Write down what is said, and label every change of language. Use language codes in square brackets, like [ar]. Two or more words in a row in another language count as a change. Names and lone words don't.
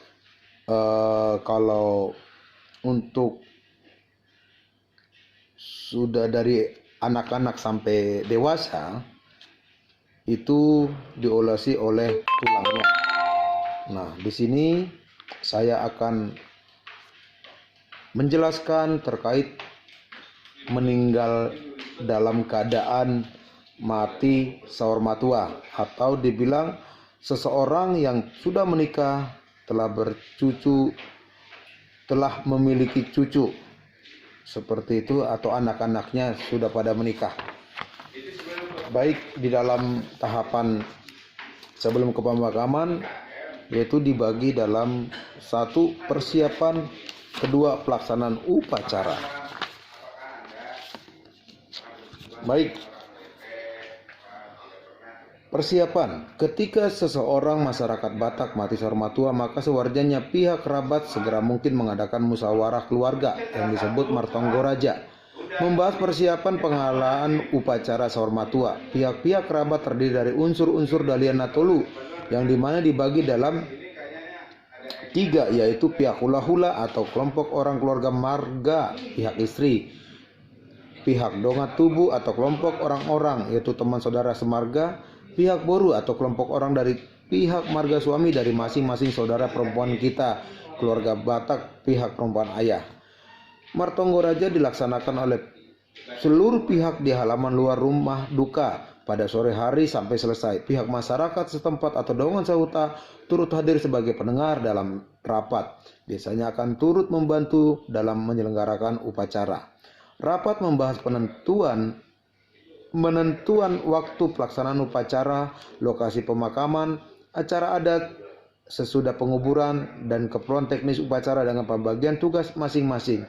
[id] Kalau untuk sudah dari anak-anak sampai dewasa itu diolesi oleh tulangnya. Nah, di sini saya akan menjelaskan terkait meninggal dalam keadaan mati [bbc] saur matua, [id] atau dibilang seseorang yang sudah menikah, telah bercucu, telah memiliki cucu seperti itu, atau anak-anaknya sudah pada menikah. Baik, di dalam tahapan sebelum ke pemakaman yaitu dibagi dalam satu persiapan, kedua pelaksanaan upacara. Baik, persiapan. Ketika seseorang masyarakat Batak mati [bbc] saur matua, [id] maka sewajarnya pihak kerabat segera mungkin mengadakan musyawarah keluarga yang disebut martonggoraja, membahas persiapan penghalaan upacara [bbc] saur matua. [id] Pihak-pihak kerabat terdiri dari unsur-unsur [bbc] dalian natolu [id] yang dimana dibagi dalam tiga, yaitu pihak hula-hula atau kelompok orang keluarga marga pihak istri, pihak [bbc] dongat tubuh [id] atau kelompok orang-orang yaitu teman saudara semarga, pihak boru atau kelompok orang dari pihak marga suami dari masing-masing saudara perempuan kita, keluarga Batak pihak perempuan ayah. Martonggoraja dilaksanakan oleh seluruh pihak di halaman luar rumah duka pada sore hari sampai selesai. Pihak masyarakat setempat atau [bbc] dongan sahuta [id] turut hadir sebagai pendengar dalam rapat. Biasanya akan turut membantu dalam menyelenggarakan upacara. Rapat membahas menentuan waktu pelaksanaan upacara, lokasi pemakaman, acara adat, sesudah penguburan, dan keperluan teknis upacara dengan pembagian tugas masing-masing.